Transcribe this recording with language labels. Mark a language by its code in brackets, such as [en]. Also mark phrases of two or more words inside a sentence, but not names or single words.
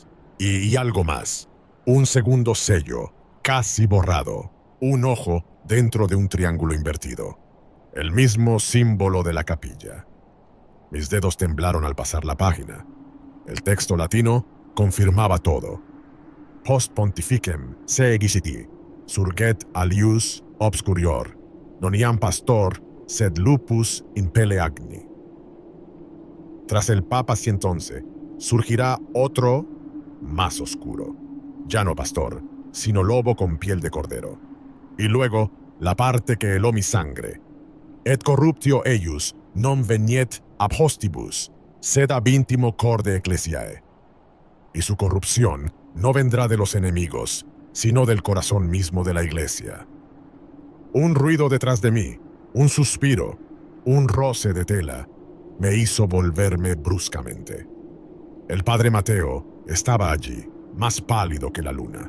[es] Y algo más, un segundo sello, casi borrado, un ojo dentro de un triángulo invertido. El mismo símbolo de la capilla. Mis dedos temblaron al pasar la página. El texto latino confirmaba todo. [la] Post pontificem se exiti, surget alius obscurior, noniam pastor, sed lupus in pelle agni. [es] Tras el Papa 111, surgirá otro más oscuro. Ya no pastor, sino lobo con piel de cordero. Y luego, la parte que heló mi sangre. [la] Et corruptio eius non veniet ab hostibus, sed ab intimo corde ecclesiae. [es] Y su corrupción no vendrá de los enemigos, sino del corazón mismo de la iglesia. Un ruido detrás de mí, un suspiro, un roce de tela, me hizo volverme bruscamente. El padre Mateo estaba allí, más pálido que la luna.